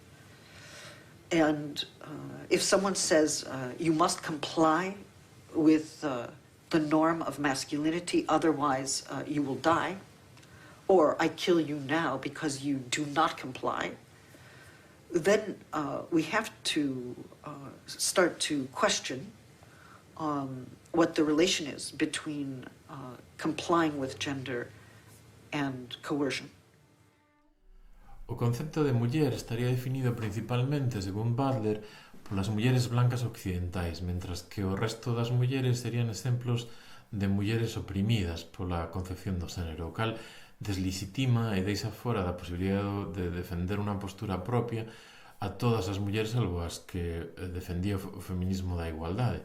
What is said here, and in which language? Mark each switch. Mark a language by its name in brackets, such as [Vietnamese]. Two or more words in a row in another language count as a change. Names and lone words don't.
[English] And if someone says, you must comply with the norm of masculinity, otherwise you will die, or I kill you now because you do not comply, then we have to start to question what the relation is between complying with gender and coercion. [Galician] O concepto de muller estaría definido principalmente, según Butler, polas mulleres blancas occidentais, mentras que o resto das mulleres serían exemplos de mulleres oprimidas pola concepción do xénero, o cal deslegitima e deixa fora da posibilidade de defender unha postura propia a todas as mulleres salvo as que defendía o feminismo da igualdade.